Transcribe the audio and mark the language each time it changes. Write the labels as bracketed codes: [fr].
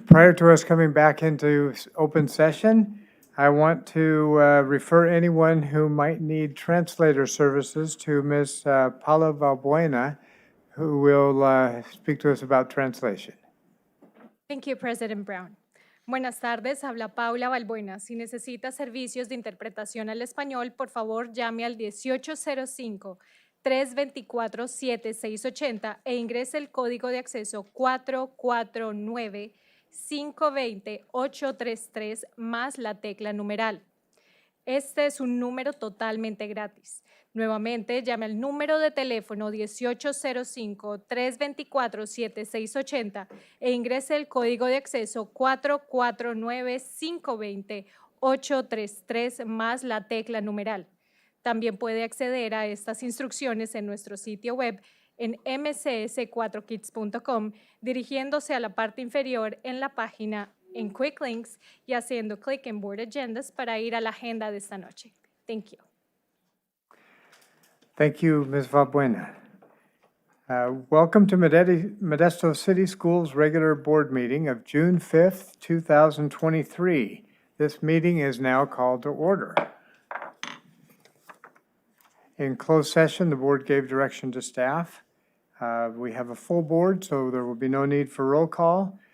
[en] Prior to us coming back into open session, I want to refer anyone who might need translator services to Ms. Paula Valbuena, who will speak to us about translation. Thank you, President Brown. [es] Buenas tardes, habla Paula Balbuena. Si necesita servicios de interpretación al español, por favor llame al 1805-324-7680 e ingrese el código de acceso 449-520-833 más la tecla numeral. Este es un número totalmente gratis. Nuevamente, llame al número de teléfono 1805-324-7680 e ingrese el código de acceso 449-520-833 más la tecla numeral. También puede acceder a estas instrucciones en nuestro sitio web en mcs4kids.com, dirigiéndose a la parte inferior en la página en Quick Links y haciendo clic en Board Agendas para ir a la agenda de esta noche. [en] Thank you. Thank you, Ms. Valbuena. Welcome to Modesto City Schools regular board meeting of June 5th, 2023. This meeting is now called to order. In closed session, the board gave direction to staff. We have a full board, so there will be no need for roll call.